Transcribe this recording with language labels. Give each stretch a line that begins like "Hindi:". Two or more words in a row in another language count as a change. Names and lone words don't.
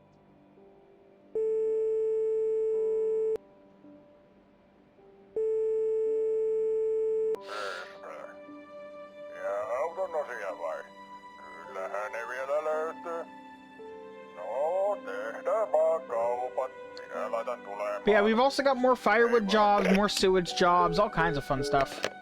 Finnish: Ja auton osia vai? Kyllähän ne vielä löytyy. No, tehdään vaan kaupat. Minä laitan tulemaan.
English: But yeah, we've also got more firewood jobs, more sewage jobs, all kinds of fun stuff.